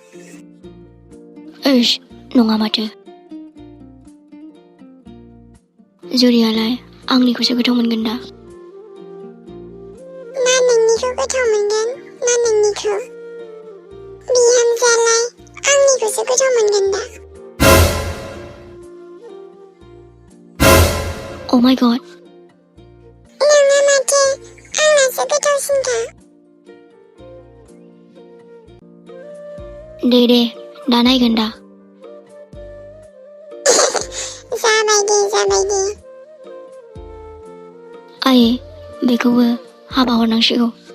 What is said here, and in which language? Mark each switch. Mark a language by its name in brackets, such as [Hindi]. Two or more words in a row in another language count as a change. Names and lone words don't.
[Bodo] ओइस नङा माथो। जुरियालाय आंनिखौसो गोथाव मोनगोन दा। मा नोंनिखौ गोथाव मोनगोन? मा नोंनिखौ? बिहामजोआलाय आंनिखौसो गोथाव मोनगोन दा। [English] Oh my god. [Bodo] नङा माथो, आंनासो गोथावसिनखा। दे दा नायगोन दा। जाबाय दे। आयै बेखौबो हाबा हरनांसिगौ।